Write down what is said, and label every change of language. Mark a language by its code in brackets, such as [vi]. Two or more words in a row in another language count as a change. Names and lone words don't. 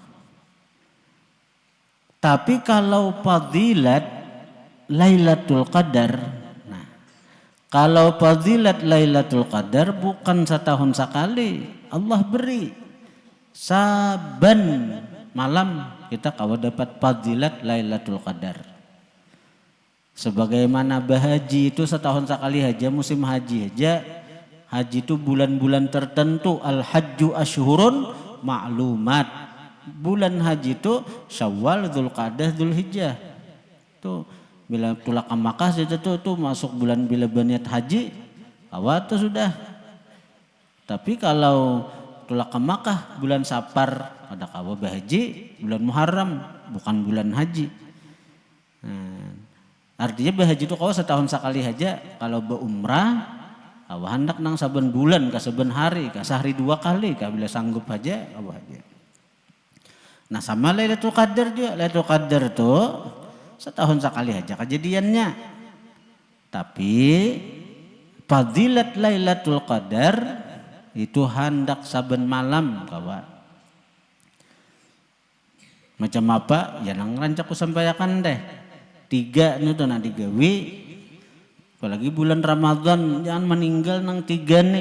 [id] Tapi kalau fadilat Lailatul Qadar, nah, kalau fadilat Lailatul Qadar bukan setahun sekali Allah beri. Saban malam kita kalau dapat fadilat Lailatul Qadar. Sebagaimana bahaji itu setahun sekali aja musim haji aja. Haji itu bulan-bulan tertentu. [ar] الحج أشهر معلومات. [id] Bulan haji itu Syawal, Dzulqa'dah, Dzulhijjah. [bjn] Tuh bila tulak ke Makkah itu tuh masuk bulan bila berniat haji, awal tuh sudah. Tapi kalau tulak ke Makkah bulan Safar ada kawa bahaji bulan Muharram bukan bulan haji. [id] Artinya bahaji itu kalau setahun sekali aja. [bjn] Kalau berumrah kawa hendak nang saben bulan ka saben hari ka sehari 2 kali ka bila sanggup aja kawa aja. [id] Nah sama Lailatul Qadar juga. Lailatul Qadar tuh setahun sekali aja kejadiannya. Tapi fadilat Lailatul Qadar itu hendak saben malam kawan. Macam apa? [bjn] Ya nang rancak ku sampaikan deh. 3 nih tuh nak digawi. [id] Apalagi bulan Ramadan jangan meninggal nang 3 nih.